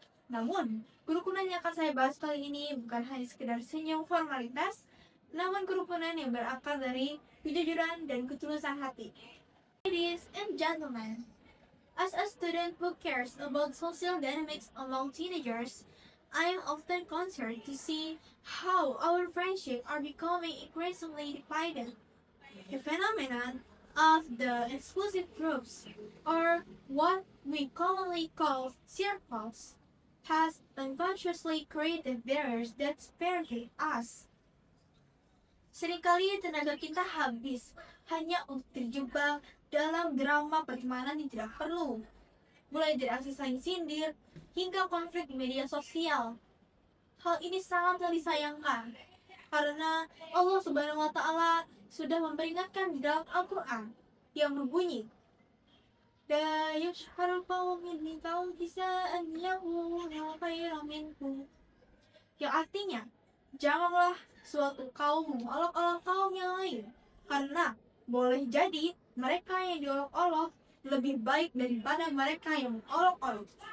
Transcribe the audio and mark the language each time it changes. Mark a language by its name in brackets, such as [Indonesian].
[Indonesian] Namun, kerukunan yang akan saya bahas kali ini bukan hanya sekedar senyum formalitas, namun kerukunan yang berakar dari kejujuran dan ketulusan hati. [English] Ladies and gentlemen, as a student who cares about social dynamics among teenagers, I am often concerned to see how our friendships are becoming increasingly divided. The phenomenon of the exclusive groups, or what we commonly call circles, has unconsciously created barriers that separate us. [Indonesian] Seringkali tenaga kita habis hanya untuk terjebak dalam drama pertemanan yang tidak perlu, mulai dari aksi saling sindir hingga konflik di media sosial. Hal ini sangatlah disayangkan karena Allah Subhanahu wa Ta'ala sudah memperingatkan di dalam Al-Quran yang berbunyi, [Arabic] La yashharul qawmin li qawdisa'an yahuna khairan minkum, [Indonesian] yang artinya, janganlah suatu kaum mengolok-olok kaum yang lain, karena boleh jadi mereka yang diolok-olok lebih baik daripada mereka yang mengolok-olok.